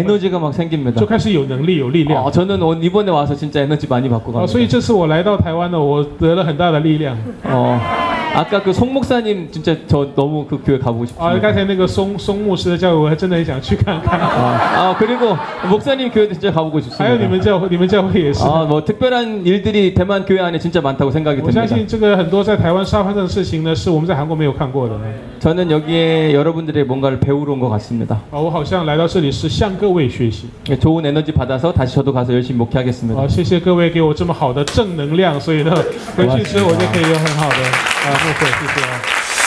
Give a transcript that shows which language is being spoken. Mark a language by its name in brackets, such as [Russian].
[Korean] 에너지가 막 생깁니다. [Chinese] 就开始有能力、有力量。 [Korean] 저는 이번에 와서 진짜 에너지 많이 받고 갑니다. [Chinese] 所以这次我来到台湾呢，我得了很大的力量。 [Korean] 아까 그 송 목사님 진짜 저 너무 그 교회 가보고 싶습니다. [Chinese] 刚才那个松牧师的教会，我还真的很想去看看。 [Korean] 그리고 목사님 교회도 진짜 가보고 싶습니다. [Chinese] 还有你们教会也是。 [Korean] 뭐 특별한 일들이 대만 교회 안에 진짜 많다고 생각이 [Chinese] 我 [Korean] 듭니다. [Chinese] 相信这个很多在台湾发生的事情呢，是我们在韩国没有看过的。 [Korean] 저는 여기에 여러분들의 뭔가를 배우러 온 것 같습니다. [Chinese] 我好像来到这里是向各位学习。 [Korean] 좋은 에너지 받아서 다시 저도 가서 열심히 목회하겠습니다. [Chinese] 谢谢各位给我这么好的正能量，所以呢，回去之后我就可以有很好的牧会。谢谢。